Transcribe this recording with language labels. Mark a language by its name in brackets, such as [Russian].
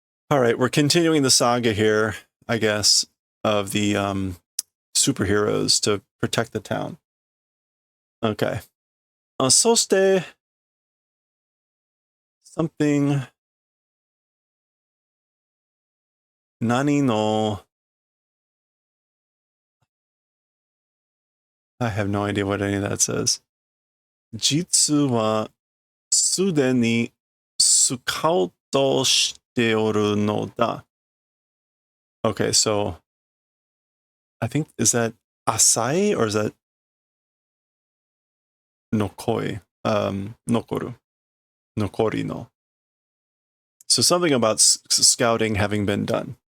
[English] All right, we're continuing the saga here, I guess, of the superheroes to protect the town. Okay. [Japanese] そして [English] something 何の I have no idea what any of that says. [Japanese] 実はすでにスカウトしておるのだ. [English] Okay, so I think, is that asai or is that nokoi? Nokoru. Nokori no. So something about scouting having been done.